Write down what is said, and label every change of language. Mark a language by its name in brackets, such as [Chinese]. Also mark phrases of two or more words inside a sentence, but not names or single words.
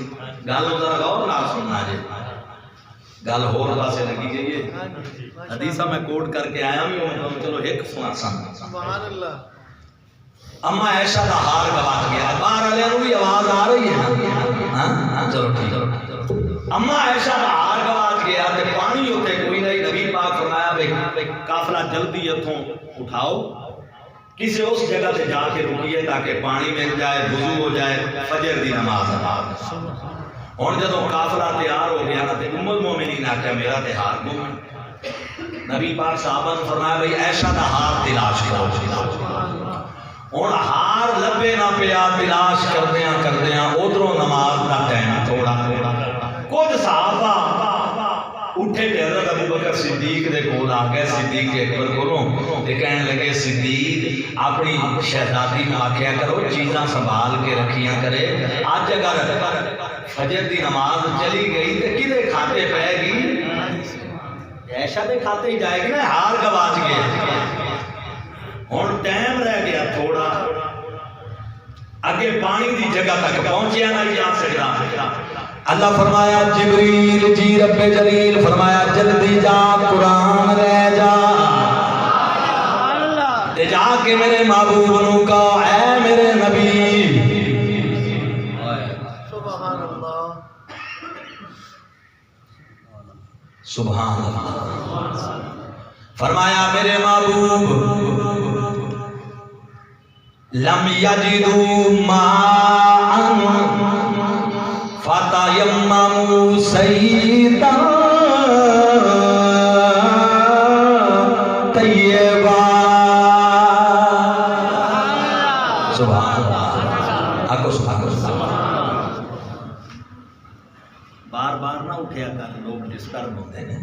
[Punjabi] گل ذرا غور نال سننا جی گل ہور پاسے لگی جائیے. [Urdu] حدیثہ میں کوٹ کر کے آیا بھی ہوں چلو ایک سنا [Arabic] سبحان اللہ. [Punjabi] اما عائشہ دا ہار گواچ گیا. [Urdu] باہر والے نوں بھی آواز آ رہی ہے ہاں چلو ٹھیک. [Punjabi] اما عائشہ دا ہار گواچ گیا تے پانی اوتھے کوئی نہیں. نبی پاک فرمایا بھئی قافلہ جلدی اتھوں اٹھاؤ [Urdu] کسی اس جگہ سے جا کے رکیے تاکہ پانی مل جائے وضو ہو جائے [Punjabi] فجر دی نماز ادا. [Urdu] اور جب قافلہ تیار ہو گیا نا [Punjabi] تے ام المومنین نے کہا میرا تے ہار گم ہے. نبی پاک صحابہ نے فرمایا بھئی عائشہ دا ہار تلاش کرو. ہن ہار لبے نہ پیا تلاش کردیاں ادھروں نماز دا ٹائم تھوڑا کچھ صحابہ اٹھے تے حضرت ابو بکر صدیق دے کول آ گئے. صدیق اکبر کولوں تے کہنے لگے صدیق اپنی شہزادی نوں آکھیا کرو چیزاں سنبھال کے رکھیاں کرے. اج اگر فجر دی نماز چلی گئی تے کدے کھاتے پے گی؟ عائشہ دے کھاتے ہی جائے گی نا. ہار گواچ گیا. ہن ٹائم رہ گیا تھوڑا اگے پانی دی جگہ تک پہنچیا نہیں جا سکتا. اللہ فرمایا جبریل جی رب جلیل فرمایا جلدی جا قرآن رہ جا تے جا کے میرے محبوب نوں کہا اے میرے نبی [Arabic] سبحان اللہ سبحان اللہ. [Punjabi] فرمایا میرے محبوب [Arabic] لم یجدوا ماء فتیمموا صعیدا طیبا. سبحان اللہ. [Punjabi] آکو [Arabic] سبحان اللہ. [Urdu] بار بار نہ اٹھیا کر لوگ ڈسٹرب ہوتے ہیں.